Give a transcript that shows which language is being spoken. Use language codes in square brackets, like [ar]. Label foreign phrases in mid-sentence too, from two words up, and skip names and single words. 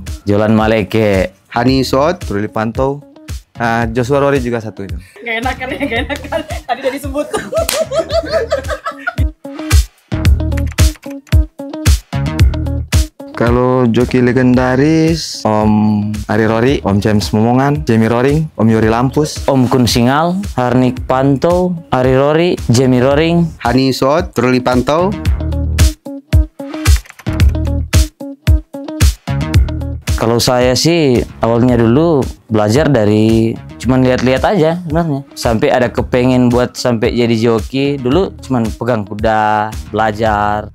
[id] Jolan Maleke, Hani Suot, Ruli Pantau, Joshua Rory juga satu itu. Gak enakan ya, gak enakan. Tadi udah disebut. Kalau joki legendaris, Om Ari Rory, Om James Momongan, Jamie Roring, Om Yuri Lampus, Om Kun Singal, Harnik Panto, Ari Rory, Jamie Roring. Hani Suot, Ruli Pantau. Kalau saya sih awalnya dulu belajar dari cuman lihat-lihat aja sebenarnya. Sampai ada kepengen buat sampai jadi joki. Dulu cuman pegang kuda, belajar.